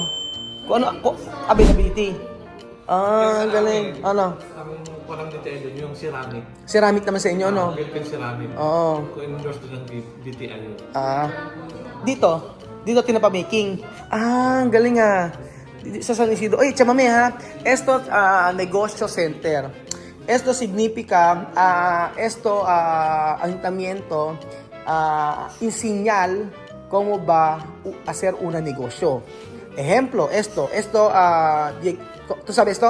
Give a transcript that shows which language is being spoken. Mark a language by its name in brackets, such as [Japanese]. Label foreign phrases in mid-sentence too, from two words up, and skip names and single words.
[Filipino] Kung ano, availability. Ang galing. Ano? Ang parang detail doon, yung ceramic. Ceramic naman sa inyo, no? Philippine ceramic. Oo. Ko-endorse doon ng DTI yun. Dito tinapa-making. Ang galing sa San Isidro. [Chavacano] Oy, chamame ha. Esto negosyo center. Esto significa, ayuntamiento, enseñar cómo va a hacer una negosyo. Ejemplo, esto, ¿tú sabes esto?